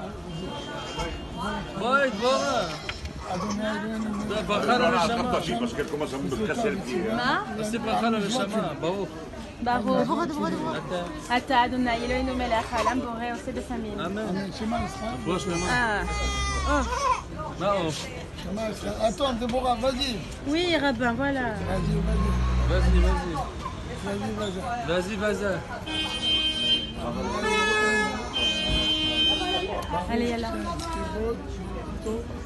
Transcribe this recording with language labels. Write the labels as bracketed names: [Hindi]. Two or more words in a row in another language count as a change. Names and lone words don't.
[Hebrew] בואי, דבורה. ברכה לנשמה. מה? תעשי ברכה לנשמה, ברוך. ברוך אתה אדוני אלוהינו מלך העולם בורא עושה בשמים. אמן. שמה ישראל? רפואה שלמה. מה עוף? שמה ישראל? [French] Attends, Déborah, vas-y. Oui, rabbin, voilà. Vas-y. Allez, yalla.